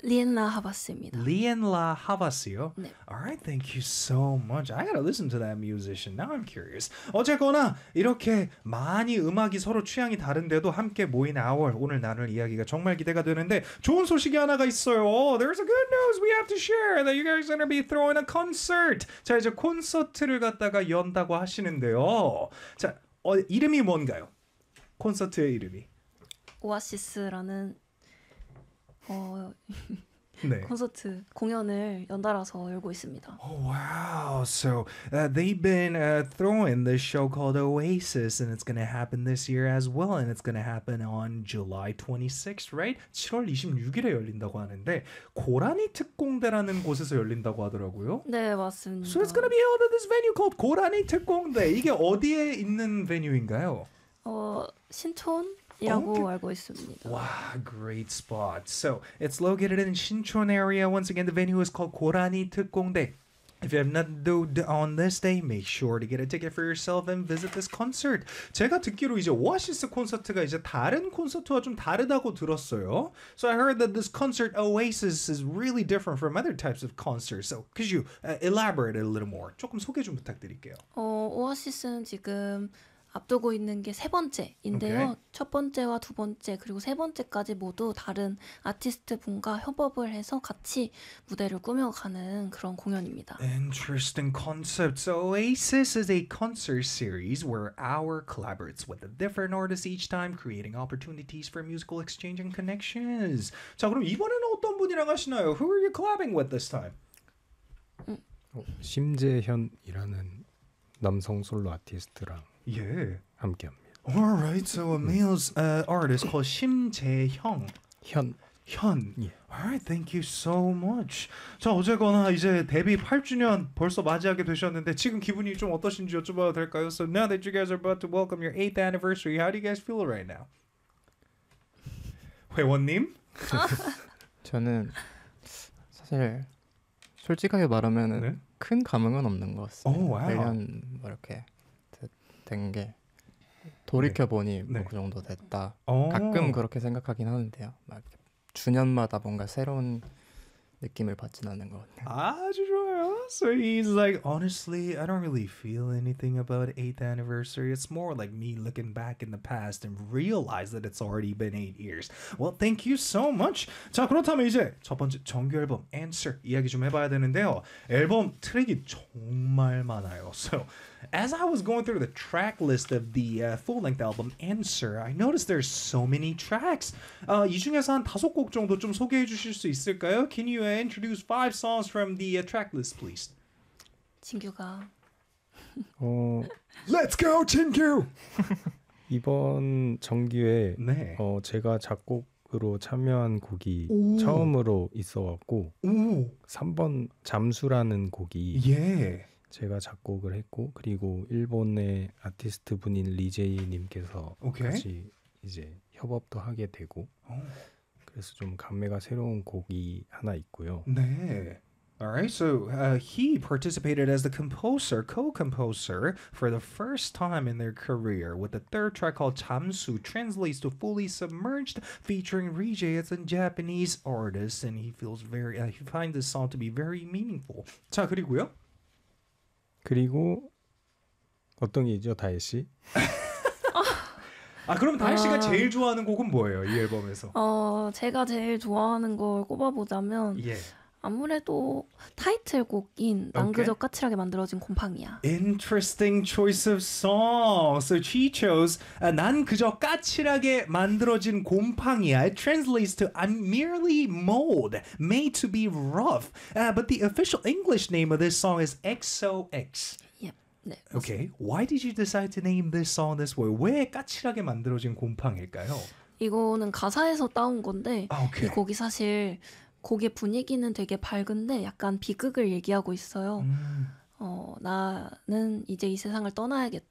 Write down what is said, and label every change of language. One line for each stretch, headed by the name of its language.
Korean: 리엔라 하바스입니다. 리엔라 하바스요. 네.
English: Alright, thank you so much. I gotta listen to that musician. Now I'm curious.
Korean: 어쨌거나 이렇게 많이 음악이 서로 취향이 다른데도 함께 모인 아월 오늘 나눌 이야기가 정말 기대가 되는데 좋은 소식이 하나가 있어요.
English: There's a good news. We have to share that you guys are going to be throwing a concert.
Korean: 자 이제 콘서트를 갖다가 연다고 하시는데요. 자 이름이 뭔가요? 콘서트의 이름이? 오아시스라는 네. 콘서트 공연을 연달아서 열고 있습니다.
English: Oh, wow. So they've been throwing this show called Oasis and it's going to happen this year as well and it's going to happen on July 26th, right?
Korean: 7월 26일에 열린다고 하는데 고라니 특공대라는 곳에서 열린다고 하더라고요. 네, 맞습니다.
English: So it's going to be held at this venue called 고라니 특공대.
Korean: 이게 어디에 있는 베뉴인가요? 신촌 이라고 알고 있습니다.
English: Wow, great spot. So, it's located in Sinchon area. Once again, the venue is called 고라니 특공대. If you have not done on this day, make sure to get a ticket for yourself and visit this concert.
Korean: 제가 듣기로 이제 오아시스 콘서트가 이제 다른 콘서트와 좀 다르다고 들었어요.
English: So, I heard that this concert Oasis is really different from other types of concerts. So, could you elaborate a little more?
Korean: 조금 소개 좀 부탁드릴게요. 오아시스는 지금 앞두고 있는 게 세 번째인데요.
English: Okay.
Korean: 첫 번째와 두 번째 그리고 세 번째까지 모두 다른 아티스트 분과 협업을 해서 같이 무대를 꾸며가는 그런 공연입니다.
English: Interesting concept. So Oasis is a concert series where our collaborates with a different artist each time, creating opportunities for musical exchange and connections.
Korean: 자 그럼 이번에는 어떤 분이랑 하시나요?
English: Who are you collabing with this time?
Korean: 심재현이라는 남성 솔로 아티스트랑 예, 함께합니다.
English: Alright, so a male artist called 심재형.
Korean: 현. 현.
English: Yeah. Alright, thank you so much.
Korean: 자, 어쨌거나 이제 데뷔 8주년 벌써 맞이하게 되셨는데 지금 기분이 좀 어떠신지 여쭤봐도 될까요?
English: So now that you guys are about to welcome your 8th anniversary, how do you guys feel right now?
Korean: 회원님? 저는 사실 솔직하게 말하면 네? 큰 감흥은 없는 것 같습니다. 오, 와우. 매년 뭐 이렇게 된 게 돌이켜 보니 네. 뭐 그 정도 됐다. 오. 가끔 그렇게 생각하긴 하는데요. 막 주년마다 뭔가 새로운 느낌을 받진 않는 것 같아요. 아주 좋아요.
English: So he's like, honestly, I don't really feel anything about 8th anniversary. It's more like me looking back in the past and realize that it's already been 8 years. Well, thank you so much.
Korean: 자, 그렇다면 이제 첫 번째 정규 앨범 Answer 이야기 좀 해봐야 되는데요. 앨범 트랙이 정말 많아요.
English: So as I was going through the track list of the full-length album Answer, I noticed there's so many tracks.
Korean: 이 중에서 한 다섯 곡 정도 좀 소개해 주실 수 있을까요?
English: Can you introduce 5 songs from the track list, please?
Korean: 진규가.
English: Let's go, 진규!
Korean: 이번 정규에 네. 제가 작곡으로 참여한 곡이 오. 처음으로 있어갖고 3번 잠수라는 곡이 예. 제가 작곡을 했고 그리고 일본의 아티스트 분인 리제이님께서
English: okay.
Korean: 같이 이제 협업도 하게 되고 그래서 좀 감회가 새로운 곡이 하나 있고요. 네.
English: Alright, so he participated as the composer, co-composer for the first time in their career with the third track called 잠수, translates to fully submerged, featuring Rijay as a Japanese artist, and he feels very, he finds this song to be very meaningful.
Korean: 자 그리고요. 그리고 어떤 게 있죠, 다혜 씨? 아 그럼 다혜 씨가 제일 좋아하는 곡은 뭐예요, 이 앨범에서? 제가 제일 좋아하는 걸 꼽아보자면 예. 아무래도 타이틀곡인 낭그저
English: okay.
Korean: 까칠하게 만들어진 곰팡이야.
English: Interesting choice of song. So she chose 낭그저 까칠하게 만들어진 곰팡이야. It translates to I'm merely mold, made to be rough. But the official English name of this song is XOX. Yep.
Korean: 네,
English: okay. Why did you decide to name this song this way?
Korean: 왜 까칠하게 만들어진 곰팡일까요? 이거는 가사에서 따온 건데
English: okay.
Korean: 이 곡이 사실 곡의 분위기는 되게 밝은데 약간 비극을 얘기하고 있어요. 나는 이제 이 세상을 떠나야겠다.